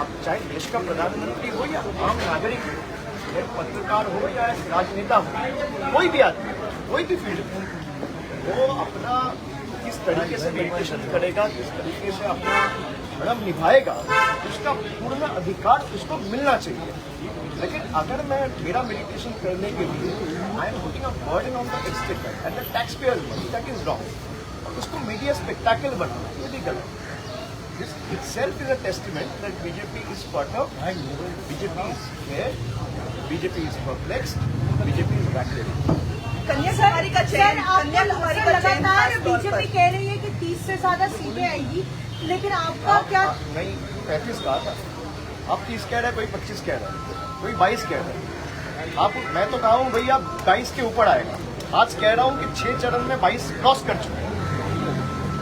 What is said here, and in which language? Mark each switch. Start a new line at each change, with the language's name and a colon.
Hindi: अब चाहे देश का प्रधानमंत्री हो या आम नागरिक हो, या पत्रकार हो या राजनेता हो, कोई भी आदमी, कोई भी फील्ड वो अपना किस तरीके से मेडिटेशन करेगा, किस तरीके से अपना धर्म निभाएगा, उसका पूर्ण अधिकार उसको मिलना चाहिए। लेकिन अगर मैं मेरा मेडिटेशन करने के लिए
English: I am putting a burden on the exchequer and the tax payer money, that is wrong.
Hindi: उसको मीडिया स्पेक्टाकल बनाना ये भी गलत।
English: This itself is a testament that BJP is perturbed, BJP is scared, BJP is perplexed, BJP is backwards.
Hindi: Kanyakumari का चयन, sir Kanyakumari का चयन लगातार खास तौर पर। बीजेपी कह रही है कि 30 से ज्यादा सीटें आएगी, लेकिन आपका क्या? नहीं, 35 कहा था, आप 30 कह रहे हैं, कोई 25 कह रहा है, कोई 22 कह रहा है। आप मैं तो कहा हूँ भैया 22 के ऊपर आएगा। आज कह रहा हूँ कि 6 चरण में 22 क्रॉस कर चुके हैं।